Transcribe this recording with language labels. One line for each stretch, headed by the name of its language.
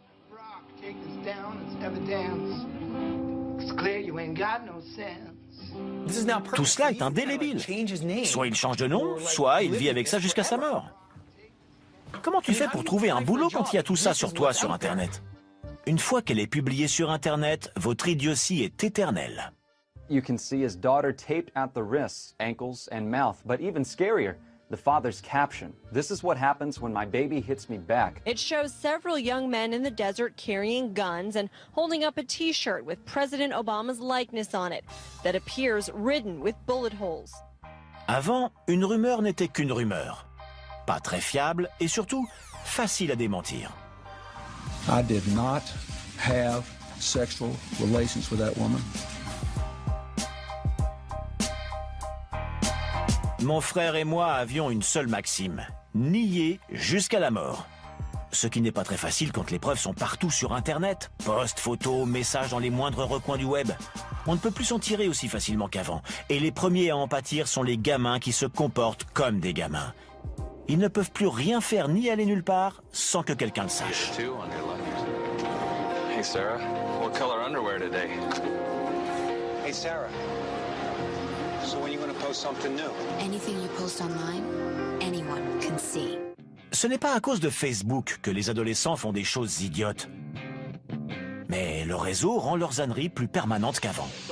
French: Tout cela est indélébile. Soit il change de nom, soit il vit avec ça jusqu'à sa mort. Comment tu fais pour trouver un boulot quand il y a tout ça sur toi sur Internet? Une fois qu'elle est publiée sur Internet, votre idiotie est éternelle.
English: You can see his daughter taped at the wrists, ankles, and mouth, but even scarier, the father's caption. This is what happens when my baby hits me back. It shows several young men in the desert carrying guns and holding up a t-shirt with President Obama's likeness on it that appears ridden with bullet holes.
French: Avant, une rumeur n'était qu'une rumeur. Pas très fiable et surtout facile à démentir.
English: I did not have sexual relations with that woman.
French: Mon frère et moi avions une seule maxime, nier jusqu'à la mort. Ce qui n'est pas très facile quand les preuves sont partout sur Internet. Posts, photos, messages dans les moindres recoins du web. On ne peut plus s'en tirer aussi facilement qu'avant. Et les premiers à en pâtir sont les gamins qui se comportent comme des gamins. Ils ne peuvent plus rien faire ni aller nulle part sans que quelqu'un le sache.
English: Hey Sarah, what color underwear today? Hey Sarah, so when are you going to post something new? Anything you post online, anyone can see.
French: Ce n'est pas à cause de Facebook que les adolescents font des choses idiotes. Mais le réseau rend leurs âneries plus permanentes qu'avant.